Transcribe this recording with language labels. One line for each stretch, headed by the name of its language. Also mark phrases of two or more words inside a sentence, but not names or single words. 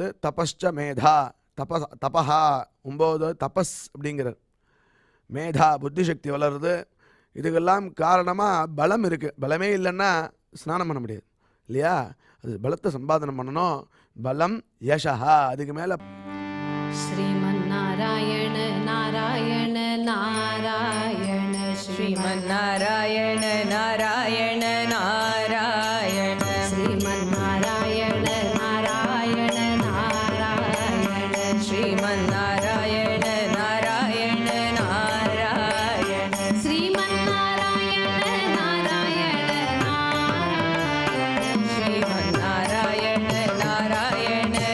Sanskrit: तपश्च मेधा,
Tamil: தபஹா 9 தபஸ் அப்படிங்கிறார். மேதா புத்தி சக்தி வளருது. இதுக்கெல்லாம் காரணமாக பலம் இருக்குது. பலமே இல்லைன்னா ஸ்நானம் பண்ண முடியாது இல்லையா? அது பலத்தை சம்பாதனம் பண்ணணும். பலம் யசா, அதுக்கு மேலே
Sanskrit: श्रीमन्नारायण नारायण नारायण श्रीमन्नारायण नारायण नारायण श्रीमन्नारायण नारायण नारायण श्रीमन्नारायण नारायण नारायण श्रीमन्नारायण नारायण नारायण श्रीमन्नारायण नारायण